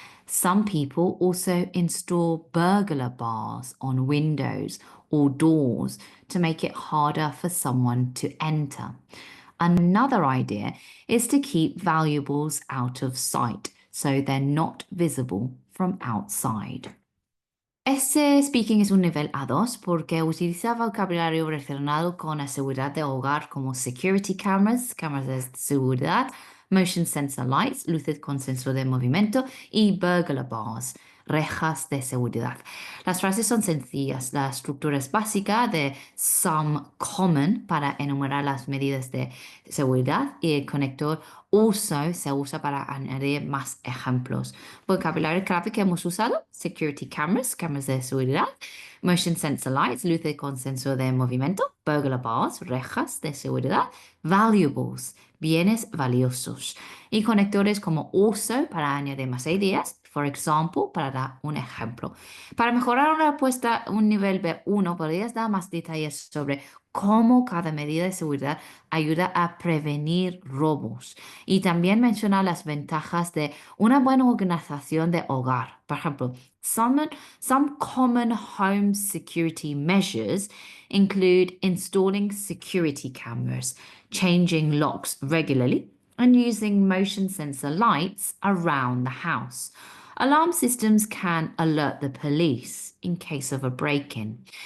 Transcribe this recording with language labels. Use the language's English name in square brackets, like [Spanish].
[English] Some people also install burglar bars on windows or doors to make it harder for someone to enter. Another idea is to keep valuables out of sight so they're not visible from outside. [Spanish] Este speaking es un nivel A2 porque utiliza vocabulario relacionado con la seguridad de hogar como [English] security cameras, [Spanish] cámaras de seguridad, [English] motion sensor lights, [Spanish] luces con sensor de movimiento y [English] burglar bars, [Spanish] rejas de seguridad. Las frases son sencillas. La estructura es básica de [English] some common [Spanish] para enumerar las medidas de seguridad y el conector also se usa para añadir más ejemplos. Vocabulario clave que hemos usado: [English] security cameras, [Spanish] cámaras de seguridad, [English] motion sensor lights, [Spanish] luces con sensor de movimiento, [English] burglar bars, [Spanish] rejas de seguridad, valuables, bienes valiosos, y conectores como also para añadir más ideas, [English] for example, [Spanish] para dar un ejemplo. Para mejorar una respuesta un nivel B1, podrías dar más detalles sobre cómo cada medida de seguridad ayuda a prevenir robos y también mencionar las ventajas de una buena organización de hogar. Por ejemplo, [English] some common home security measures include installing security cameras, changing locks regularly, and using motion sensor lights around the house. Alarm systems can alert the police in case of a break-in.